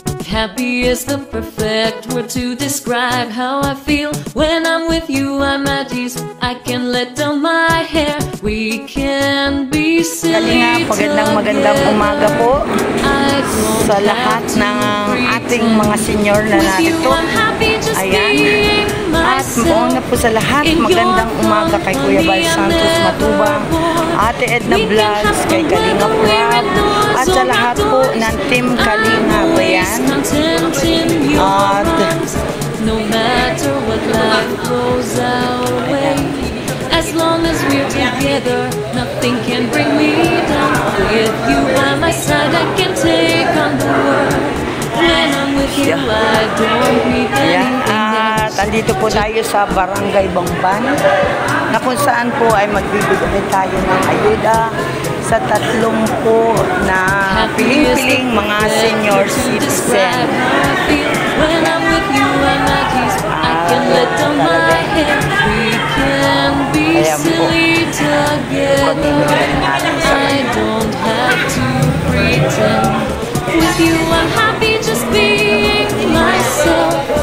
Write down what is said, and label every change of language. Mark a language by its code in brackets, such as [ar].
[en] Happy is the perfect word to describe how I feel. When I'm with you, I'm at ease. I can let down my hair. We can be silly together. [tl] Magandang umaga po sa lahat ng ating mga senior na narito. Ayan. At una po sa lahat, magandang umaga kay Kuya Bal Santos Matubang, Ate Edna Vlogs, kay Kalinga Prab, at sa lahat po ng Team Kalinga. Ayan. At [en] no matter what life throws our way, as long as we're together, nothing can bring me down. With you by my side, I can take on the world. When I'm with you, I don't need anything else. [tl] Andito po tayo sa Barangay Bamban, na kung saan po ay magbibigay tayo ng ayuda sa 30 po na piling-piling mga senior citizen. [en] When I'm with you, I'm at ease. I can let down my head. We can be silly together. I don't have to pretend. With you, I'm happy just being myself.